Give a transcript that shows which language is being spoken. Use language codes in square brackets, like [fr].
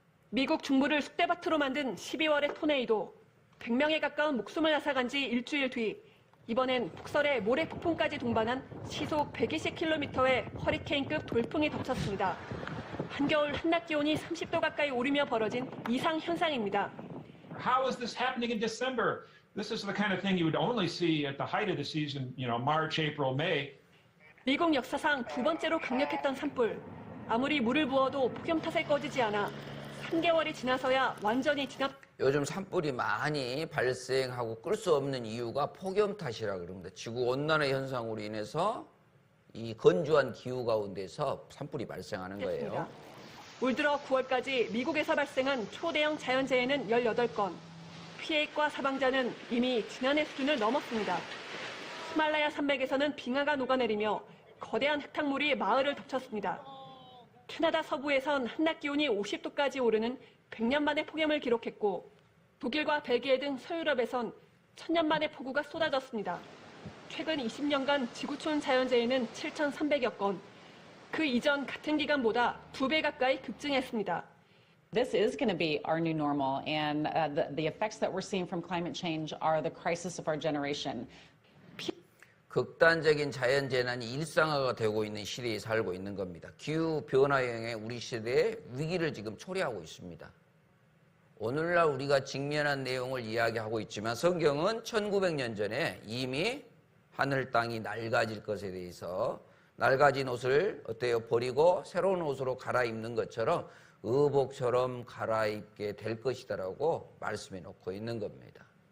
[ko] 미국 중부를 쑥대밭으로 만든 12월의 토네이도. 100명에 가까운 목숨을 앗아간 지 일주일 뒤 이번엔 북설에 모래폭풍까지 동반한 시속 120km의 허리케인급 돌풍이 덮쳤습니다. 한겨울 한낮 기온이 30도 가까이 오르며 벌어진 이상 현상입니다. [en] How is this happening in December? This is the kind of thing you would only see at the height of the season, March, April, May. [ko] 미국 역사상 두 번째로 강력했던 산불. 아무리 물을 부어도 폭염 탓에 꺼지지 않아 3개월이 지나서야 완전히 진압. 요즘 산불이 많이 발생하고 끌 수 없는 이유가 폭염 탓이라 그럽니다. 지구온난화 현상으로 인해서 이 건조한 기후 가운데서 산불이 발생하는 거예요. 올 들어 9월까지 미국에서 발생한 초대형 자연재해는 18건. 피해액과 사망자는 이미 지난해 수준을 넘었습니다. 히말라야 산맥에서는 빙하가 녹아내리며 거대한 흙탕물이 마을을 덮쳤습니다. 캐나다 서부에선 한낮 기온이 50도까지 오르는 100년 만의 폭염을 기록했고 독일과 벨기에 등 서유럽에선 1000년 만의 폭우가 쏟아졌습니다. 최근 20년간 지구촌 자연재해는 7,300여 건. 그 이전 같은 기간보다 2배 가까이 급증했습니다. [en] This is going to be our new normal, and the effects that we're seeing from climate change are the crisis of our generation. [ko] 극단적인 자연재난이 일상화가 되고 있는 시대에 살고 있는 겁니다. 기후변화형의 우리 시대의 위기를 지금 초래하고 있습니다. 오늘날 우리가 직면한 내용을 이야기하고 있지만 성경은 1900년 전에 이미 하늘 땅이 낡아질 것에 대해서 낡아진 옷을 버리고 새로운 옷으로 갈아입는 것처럼 의복처럼 갈아입게 될 것이다라고 말씀해 놓고 있는 겁니다.